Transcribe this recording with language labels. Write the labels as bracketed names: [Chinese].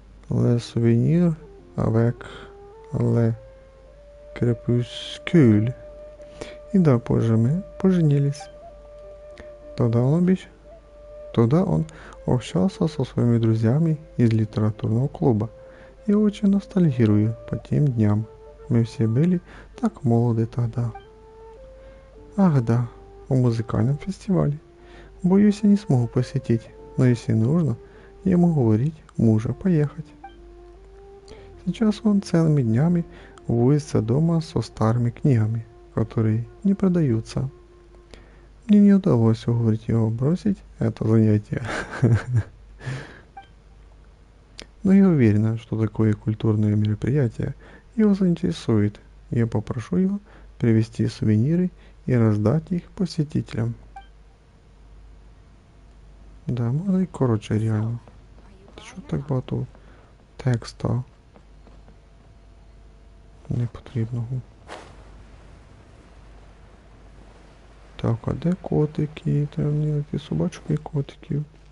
[French] Le souvenir avec le crépuscule. [Russian] И да, позже мы поженились. Тогда он общался со своими друзьями из литературного клуба. Я очень ностальгирую по тем дням. Мы все были так молоды тогда. Ах да, о музыкальном фестивале. Боюсь, я не смогу посетить. Но если нужно, я могу уговорить мужа поехать. Сейчас он целыми днями возится дома со старыми книгами, которые не продаются. Мне не удалось уговорить его бросить это занятие. Но я уверена, что такое культурное мероприятие его заинтересует. Я попрошу его привезти сувениры и раздать их посетителям. [Ukrainian] Да, можна і коротше реально. Що так багато текста непотрібного. Так, а де котики? Треба мені знайти собачку і котиків.